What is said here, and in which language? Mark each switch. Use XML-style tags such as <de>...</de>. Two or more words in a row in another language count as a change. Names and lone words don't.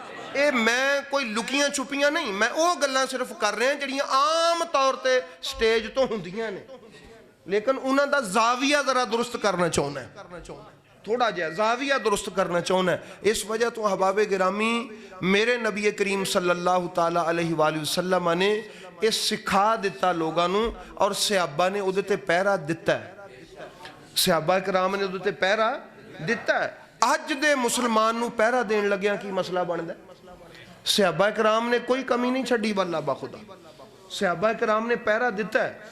<pa>ਯੇ ਮੈਂ ਕੋਈ ਲੁਕੀਆਂ ਛੁਪੀਆਂ ਨਹੀਂ, ਮੈਂ ਵੋ ਗੱਲਾਂ ਸਿਰਫ਼ ਕਰ ਰਿਹਾ ਜਿਹੜੀਆਂ ਆਮ ਤੌਰ ਤੇ ਸਟੇਜ ਤੋਂ ਹੁੰਦੀਆਂ ਨੇ, ਲੇਕਿਨ ਉਨ੍ਹਾਂ ਦਾ ਜ਼ਾਵੀਆ ਜ਼ਰਾ ਦਰੁਸਤ ਕਰਨਾ ਚਾਹੁੰਦਾ ਹੈ, ਥੋੜ੍ਹਾ ਜਿਹਾ ਜ਼ਾਵੀਆ ਦਰੁਸਤ ਕਰਨਾ ਚਾਹੁੰਦਾ ਹੈ। ਇਸ ਵਜ੍ਹਾ ਤੋਂ ਹਬਾਬੇ ਗਰਾਮੀ ਮੇਰੇ ਨਬੀ ਕਰੀਮ</pa> <ar>صلى الله تعالى عليه وسلم</ar> <pa>ਨੇ ਯੇ ਸਿਖਾ ਦਿੱਤਾ ਲੋਗਾਂ ਨੂੰ, ਔਰ ਸਹਾਬਾ ਨੇ ਉਹਦੇ ਤੇ ਪਹਿਰਾ ਦਿੱਤਾ ਹੈ, ਸਹਾਬਾ ਕਰਾਮ ਨੇ ਉਹਦੇ ਤੇ ਪਹਿਰਾ ਦਿੱਤਾ ਹੈ। ਅੱਜ ਦੇ ਮੁਸਲਮਾਨ ਨੂੰ ਪਹਿਰਾ ਦੇਣ ਲੱਗਿਆ ਕੀ ਮਸਲਾ ਬਣਦਾ? ਸਹਾਬਾ ਕਰਾਮ ਨੇ ਕੋਈ ਕਮੀ ਨਹੀਂ ਛੱਡੀ, ਵੱਲਾਹ ਬਾਖ਼ੁਦਾ ਸਹਾਬਾ ਕਰਾਮ ਨੇ ਪਹਿਰਾ ਦਿੱਤਾ ਹੈ।</pa>